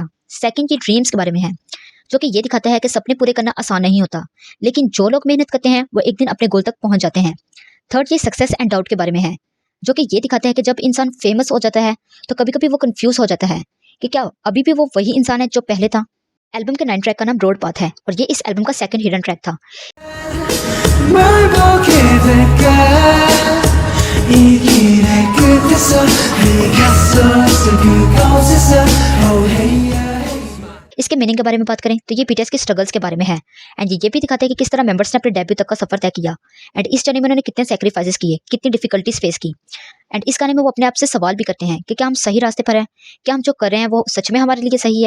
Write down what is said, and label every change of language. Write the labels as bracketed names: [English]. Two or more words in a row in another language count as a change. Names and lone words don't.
[Hindi] सेकंड, ये ड्रीम्स के बारे में है, जो कि ये दिखाता है कि सपने पूरे करना आसान नहीं होता, लेकिन जो लोग मेहनत करते हैं वो एक दिन अपने गोल तक पहुंच जाते हैं। थर्ड, ये [English] success and doubt [Hindi] के बारे में है, जो कि ये दिखाता है कि जब इंसान फेमस हो जाता है तो कभी कभी वो कंफ्यूज हो जाता है कि क्या अभी भी वो वही इंसान है जो पहले था। एल्बम के 9 ट्रैक का नाम रोड पाथ है और ये इस एल्बम का [English] second hidden track [Hindi] था। [Korean] 뭘 보게 될까 이 길의 끝에서 네가 서 그곳에서 [English] oh hey [Hindi] इसके मीनिंग के बारे में बात करें तो ये बीटीएस के स्ट्रगल्स के बारे में है एंड ये भी दिखाता है कि किस तरह मेंबर्स ने अपने डेब्यू तक का सफर तय किया एंड इस जर्नी में उन्होंने कितने सैक्रिफाइसेस किए, कितनी [English] difficulties face [Hindi] की। एंड इस गाने में वो अपने आप से सवाल भी करते हैं कि क्या हम सही रास्ते पर हैं, क्या हम जो कर रहे हैं वो सच में हमारे लिए सही है।